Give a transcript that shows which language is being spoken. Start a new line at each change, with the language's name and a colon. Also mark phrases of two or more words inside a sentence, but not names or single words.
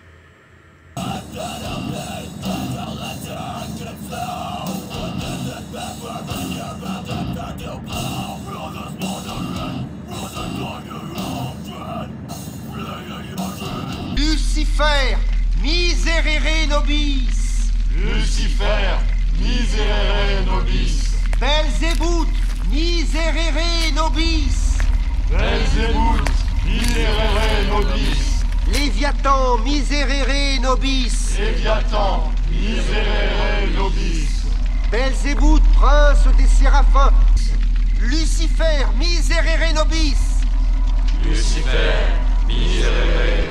Latin: Lucifer, miserere nobis. Lucifer, miserere nobis. Belzébuth, miserere nobis. Belzébuth, miserere nobis. Léviathan, miserere nobis. Léviathan, miserere nobis. Belzébuth,
French: prince des séraphins. Lucifer,
Latin: miserere nobis. Lucifer, miserere